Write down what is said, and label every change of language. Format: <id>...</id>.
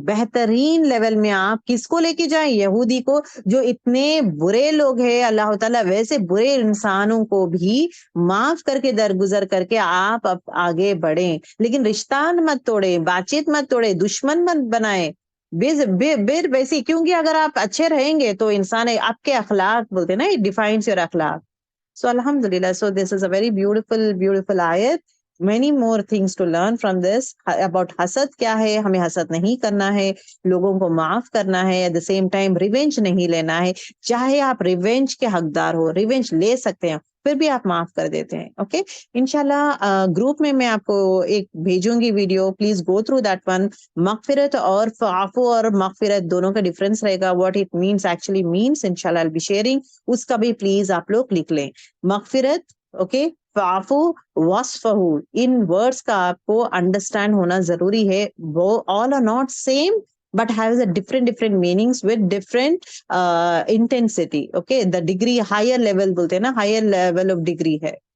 <hi>बेहतरीन लेवल में आप किसको लेके जाएं? यहूदी को, जो इतने बुरे लोग हैं, अल्लाह ताला वैसे बुरे इंसानों को भी माफ करके दरगुजर करके आप आगे बढ़े, लेकिन रिश्ता मत तोड़े, बातचीत मत तोड़े, दुश्मन मत बनाए। बिर वैसी, क्योंकि अगर आप अच्छे रहेंगे तो इंसान है, आपके अखलाक बोलते हैं ना,</hi> <en>It defines your अखलाक। So Alhamdulillah, so this is a very beautiful, beautiful ayat. Many more things to learn from this about</en> <hi>हसद क्या है, हमें हसद नहीं करना है, लोगों को माफ करना है, at the same time revenge नहीं लेना है। चाहे आप रिवेंज के हकदार हो, रिवेंज ले सकते हैं, फिर भी आप माफ कर देते हैं। ओके, इंशाल्लाह ग्रुप में मैं आपको एक भेजूंगी video,</hi> <en>Please go through that one.</en> <hi>मगफिरत और फ़ाफ़ू और मगफिरत दोनों का डिफरेंस रहेगा,</hi> <en>what it means, actually means,</en> <hi>इंशाल्लाह</hi> <en>I will be sharing,</en> <hi>उसका भी प्लीज आप लोग लिख लें। मगफिरत, ओके, फाफू, वस्फहू, इन वर्ड्स का आपको अंडरस्टैंड होना जरूरी है।</hi> <en>वो all are not same but has a different meanings with different intensity. Okay, the degree higher level</en> <hi>बोलते हैं ना,</hi> <en>higher level of degree है।</en>